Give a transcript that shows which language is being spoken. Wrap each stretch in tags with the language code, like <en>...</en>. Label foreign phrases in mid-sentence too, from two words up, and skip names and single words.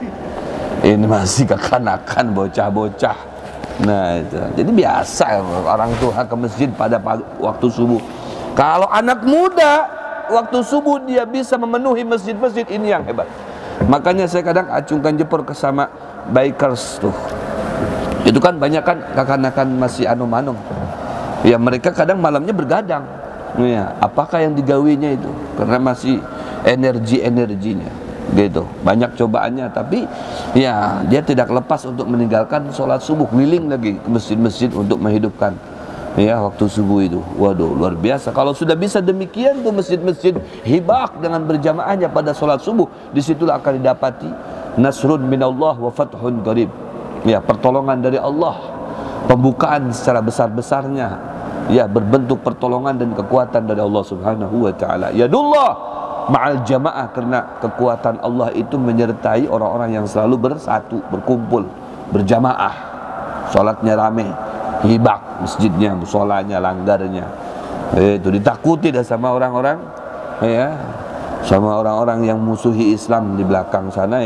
<id>Ini masih kekanakan bocah-bocah. Nah itu, jadi biasa orang tua ke masjid pada waktu subuh. Kalau anak muda waktu subuh dia bisa memenuhi masjid-masjid, ini yang hebat. Makanya saya kadang acungkan jempol ke sama bikers tuh. Itu kan banyak kan kekanakan masih anum-anum. Ya mereka kadang malamnya bergadang. Ya, apakah yang digawinya itu? Karena masih energinya. Gitu, banyak cobaannya, tapi ya dia tidak lepas untuk meninggalkan sholat subuh, keliling lagi ke masjid-masjid untuk menghidupkan ya waktu subuh itu. Waduh, luar biasa. Kalau sudah bisa demikian tuh masjid-masjid hibah dengan berjamaahnya pada sholat subuh, disitulah akan didapati</id> <ar>nasrun minallah wa fathun qarib.</ar> <id>Ya, pertolongan dari Allah, pembukaan secara besar-besarnya, ya berbentuk pertolongan dan kekuatan dari</id> <ar>Allah Subhanahu wa Ta'ala. Yadullah ma'al jamaah,</ar> <id>karena kekuatan Allah itu menyertai orang-orang yang selalu bersatu, berkumpul, berjamaah, sholatnya rame, hibak masjidnya, musolanya, langgarnya. Itu ditakuti dah sama orang-orang, ya, sama orang-orang yang musuhi Islam di belakang sana.</id>